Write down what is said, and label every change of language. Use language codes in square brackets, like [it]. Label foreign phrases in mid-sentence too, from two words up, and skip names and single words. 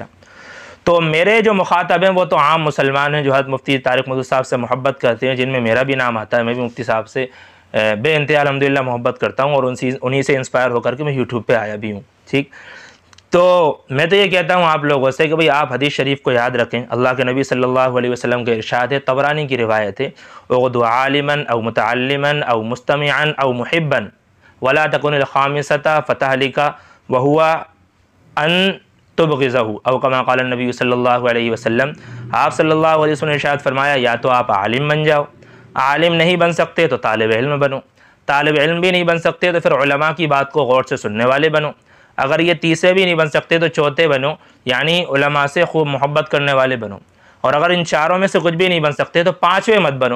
[ur] تو میرے جو مخاطب ہیں وہ تو عام مسلمان ہیں جو حضرت مفتی طارق مسعود صاحب سے محبت کرتے ہیں، جن میں میرا بھی نام آتا ہے. میں بھی مفتی صاحب سے بے انتہا الحمدللہ محبت کرتا ہوں اور انہیں سے انسپائر ہو کر کے میں یوٹیوب پے آیا بھی ہوں، ٹھیک. تو میں تو یہ کہتا ہوں آپ لوگوں سے کہ بھائی آپ حدیث شریف کو یاد رکھیں. اللہ کے نبی [ar] صلى الله عليه وسلم [ur] کے ارشاد ہے، طبرانی کی روایت ہے, [ar] اغدُ عالمًا أو متعلمًا أو مستمعًا أو محبًا ولا تكن الخامسة فتهلك وهو أن تبغضه أو كما قال النبي صلى الله عليه وسلم. [ur] आप [ar] صلى الله عليه وسلم [ur] نے ارشاد فرمایا، یا تو آپ عالم بن جاؤ، عالم نہیں بن سکتے تو طالب علم بنو، طالب علم بھی نہیں بن سکتے تو پھر علما کی بات کو غور سے سننے والے بنو، اگر یہ تیسرے بھی نہیں بن سکتے تو چوتھے بنو، یعنی علما سے خوب محبت کرنے والے بنو، اور اگر ان چاروں میں سے کچھ بھی نہیں بن سکتے تو پانچویں مت بنو.